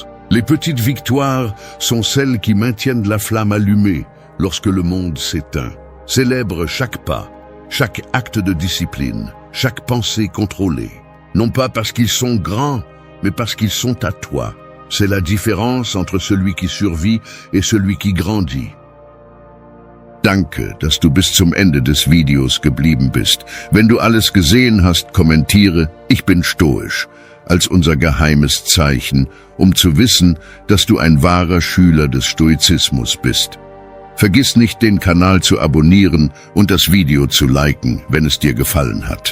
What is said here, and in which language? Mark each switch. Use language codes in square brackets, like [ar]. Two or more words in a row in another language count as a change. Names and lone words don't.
[fr] Les petites victoires sont celles qui maintiennent la flamme allumée lorsque le monde s'éteint. Célèbre chaque pas, chaque acte de discipline, chaque pensée contrôlée. Non pas parce qu'ils sont grands, mais parce qu'ils sont à toi. C'est la différence entre celui qui survit et celui qui grandit. [de] Danke, dass du bis zum Ende des Videos geblieben bist. Wenn du alles gesehen hast, kommentiere, ich bin stoisch, als unser geheimes Zeichen, um zu wissen, dass du ein wahrer Schüler des Stoizismus bist. Vergiss nicht, den Kanal zu abonnieren und das Video zu liken, wenn es dir gefallen hat.